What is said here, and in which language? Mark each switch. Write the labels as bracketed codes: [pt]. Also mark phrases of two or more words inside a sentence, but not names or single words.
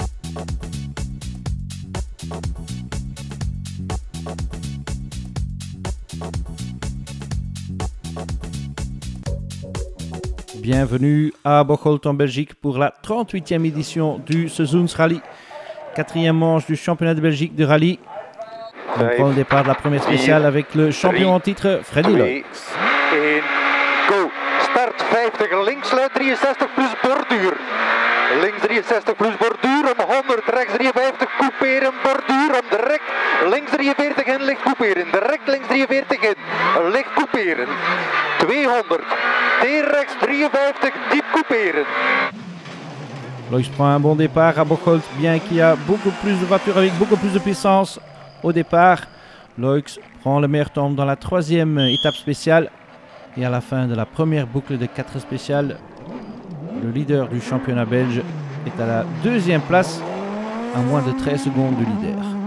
[fr] Bienvenue à Bocholt en Belgique pour la 38e édition du Seizoensrally. 4e manche du championnat de Belgique de rallye. On prend le départ de la première spéciale avec le champion en titre, Freddy Loix. 1, go. [nl] Start 50, links sluit 63 plus borduur. Links 63 plus borduur om 100, rechts 53, couperen, borduur om direct. Links 43 in, licht couperen. Direct links 43 in, licht couperen. 200, T-rechts 53, diep couperen. [fr] Loix prend un bon départ à Bocholt, bien qu'il y a beaucoup plus de voitures avec beaucoup plus de puissance au départ. Loix prend le meilleur temps dans la 3e étape spéciale. Et à la fin de la première boucle de 4 spéciales, le leader du championnat belge est à la 2e place, à moins de 13 secondes du leader.